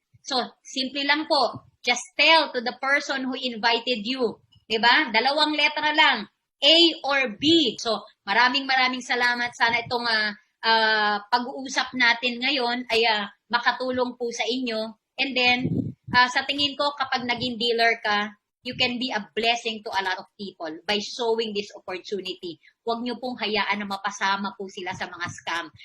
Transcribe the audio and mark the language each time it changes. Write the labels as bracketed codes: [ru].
[en] So, [tl] simple lang po, [en] just tell to the person who invited you. [tl] 'Di ba? 2 letra lang, A or B. So, maraming salamat. Sana itong pag-uusap natin ngayon ay makatulong po sa inyo. [en] And then, [tl] sa tingin ko, kapag naging dealer ka, [en] you can be a blessing to a lot of people by showing this opportunity. [tl] Huwag nyo pong hayaan na mapasama po sila sa mga scam.